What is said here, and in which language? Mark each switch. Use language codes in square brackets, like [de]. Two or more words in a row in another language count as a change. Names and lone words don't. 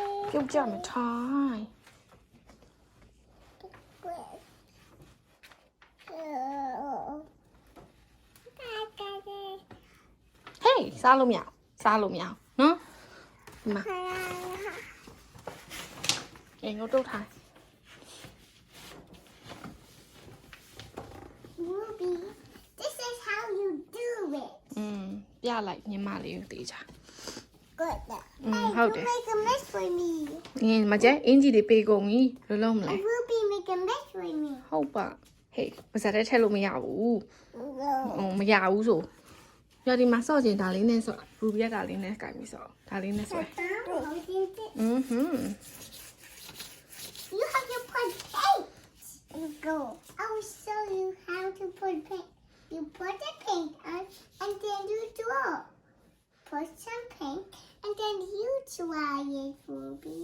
[my] ပြုတ်ကြမယ်ထိုင် Hey စားလို့မရနော်ဒီမှာငယ်ငုတ်တုတ်ထိုင် [en] Ruby, this is how you do it. [my] ပြလိုက်ညီမလေးကိုတေးချာ [en] Good. Hold you it. make a mess with me. [my] မကျအင်ကြီးတွေပေးကုန်ပြီဘယ်လိုလုပ်မလဲ [en] Ruby, make a mess with me. [my] ဟုတ်ပါ Hey ပါစတဲ့ထည့်လို့မရဘူး [en] No. [my] မရဘူးဆိုညဒီမှာစော့ချင်ဒါလေးနဲ့စော့ Ruby ကဒါလေးနဲ့ကြိုင်ပြီးစော့ဒါလေးနဲ့ဆွဲ [en] You have to put paint. Go. I will show you how to put paint. You put the paint on and then you draw. Put some paint and then you try it, Ruby.